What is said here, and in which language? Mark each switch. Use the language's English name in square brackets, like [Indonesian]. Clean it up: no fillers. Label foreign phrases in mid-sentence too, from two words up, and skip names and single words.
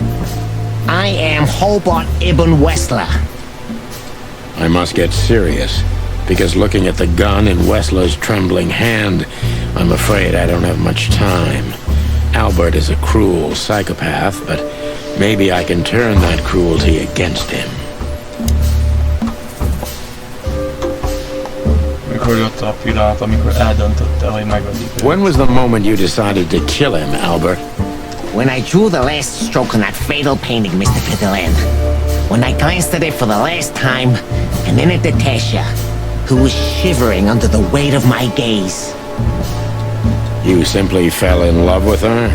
[English] I am Hobart Ibn Wessler. I must get serious, because looking at the gun in Wessler's trembling hand, I'm afraid I don't have much time. Albert is a cruel psychopath, but maybe I can turn that cruelty against him. [Hungarian] Jött a pillanat, amikor eldöntötte, hogy megölik. [English] When was the moment you decided to kill him, Albert? When I drew the last stroke on that fatal painting, Mr. Fiddleland. When I glanced at it for the last time, and then at Natasha, who was shivering under the weight of my gaze. You simply fell in love with her?